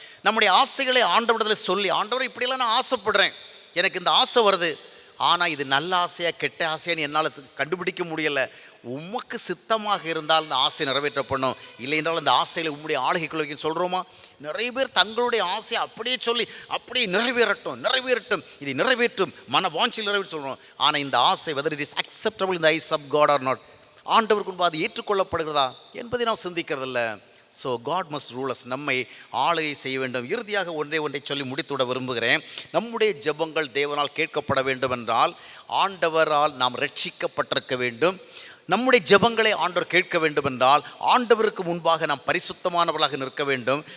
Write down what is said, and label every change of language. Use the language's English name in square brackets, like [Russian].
[Tamil] நம்முடைய ஆசைகளை ஆண்டவரிடத்தில் சொல்லி, ஆண்டவர் இப்படியெல்லாம் நான் ஆசைப்படுறேன், எனக்கு இந்த ஆசை வருது, ஆனால் இது நல்ல ஆசையா கெட்ட ஆசையான்னு என்னால் கண்டுபிடிக்க முடியலை. உமக்கு சித்தமாக இருந்தால் இந்த ஆசை நிறைவேற்றப்படணும், இல்லை என்றால் அந்த ஆசைகளை உம்முடைய ஆளுகைக்குள்ள சொல்கிறோமா? நிறைய பேர் தங்களுடைய ஆசையை அப்படியே சொல்லி அப்படியே நிறைவேறட்டும் இதை நிறைவேற்றும் மன வாஞ்சியில் நிறைவேற்ற சொல்கிறோம். ஆனால் இந்த ஆசை [English] whether it is acceptable in the eyes of God or not, [Tamil] ஆண்டவருக்கு முன்பு அது ஏற்றுக்கொள்ளப்படுகிறதா என்பதை நாம் சிந்திக்கிறதில்ல. [English] so God must rule us, [Tamil] நம்மை ஆளுகை செய்ய வேண்டும். இறுதியாக ஒன்றை சொல்லி முடித்துவிட விரும்புகிறேன். நம்முடைய ஜெபங்கள் தேவனால் கேட்கப்பட வேண்டும் என்றால் ஆண்டவரால் நாம் ரட்சிக்கப்பட்டிருக்க வேண்டும். நம்முடைய ஜெபங்களை ஆண்டவர் கேட்க வேண்டும் என்றால் ஆண்டவருக்கு முன்பாக நாம் பரிசுத்தமானவர்களாக நிற்க வேண்டும்.